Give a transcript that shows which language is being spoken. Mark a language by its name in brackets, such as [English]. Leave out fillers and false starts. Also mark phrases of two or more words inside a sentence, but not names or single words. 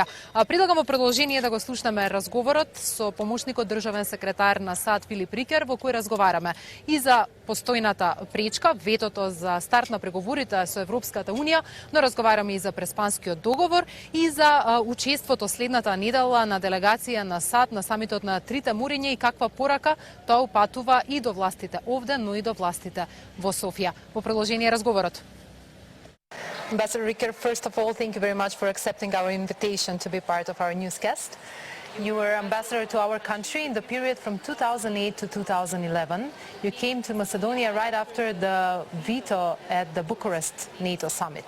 [Macedonian] Предлагам во продолжение да го слушнеме разговорот со помошникот државен секретар на САД Филип Рикер, во кој разговараме и за постојната пречка, ветото за старт на преговорите со Европската унија, но разговараме и за Преспанскиот договор и за учеството следната недела на делегација на САД на самитот на Трите мориња и каква порака тоа упатува и до властите овде, но и до властите во Софија. По продолжение разговорот. [English] Ambassador Riker, first of all, thank you very much for accepting our invitation to be part of our newscast. You were ambassador to our country in the period from 2008 to 2011. You came to Macedonia right after the veto at the Bucharest NATO summit.